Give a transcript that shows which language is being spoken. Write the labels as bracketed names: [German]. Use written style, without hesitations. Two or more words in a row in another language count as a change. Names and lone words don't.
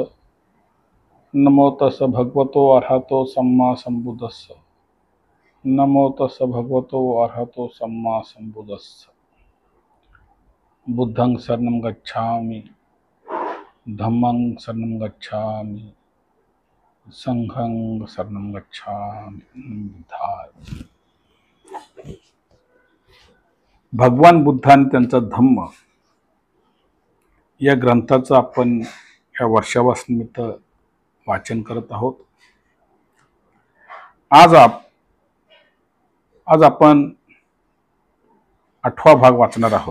[Pali] नमो तस् भगवतो अरहतो सम्मा सम्बुद्धस्स। नमो तस् भगवतो अरहतो सम्मा सम्बुद्धस्स। बुद्धं शरणं गच्छामि, धम्मं शरणं गच्छामि, संघं शरणं गच्छामि। बुद्धाय। [Marathi] भगवान बुद्धांनी त्यांचा धम्म या ग्रंथाचं आपण या वर्षावासनिमित्त वाचन करत आहोत। आज आपण 8वा भाग वाचणार आहोत।